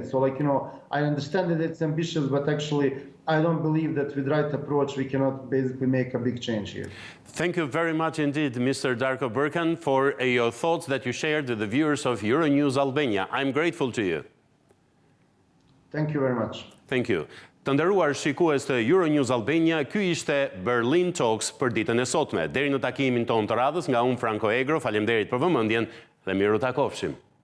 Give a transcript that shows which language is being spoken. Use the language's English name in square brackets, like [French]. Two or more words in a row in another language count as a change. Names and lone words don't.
[English] So I understand that it's ambitious, but actually I don't believe that with the right approach we cannot basically make a big change here. Thank you very much indeed, Mr. Darko Ballkanin, for your thoughts that you shared with the viewers of Euronews Albania. I'm grateful to you. Thank you very much. Thank you. [Albanian] Të nderuar shikues të Euronews Albania, ky ishte Balkan Talks për ditën e sotme. Deri në takimin ton të radhës, nga unë Franko Egro, faleminderit për vëmendjen dhe miru takofshim.